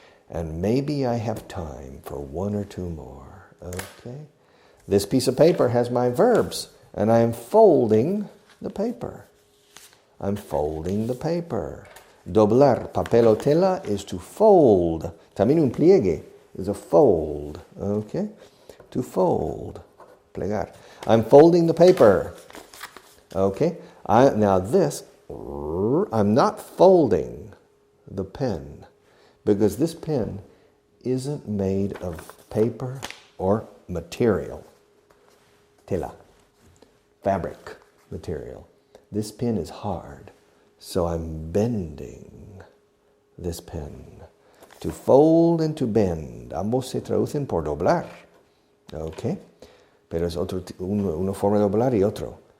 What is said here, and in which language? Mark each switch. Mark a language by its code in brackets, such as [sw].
[en] And maybe I have time for one or two more. Okay? This piece of paper has my verbs, and I am folding the paper. I'm folding the paper. Doblar, papel o tela, is to fold. [es] También un pliegue is a fold. [en] Okay? To fold. Plegar. I'm folding the paper. Okay? Now this, I'm not folding the pen because this pen isn't made of paper or material. Tela. Fabric material. This pen is hard, so I'm bending this pen. To fold and to bend. [es] Ambos se traducen por doblar. Okay? Pero es una forma de doblar y otro.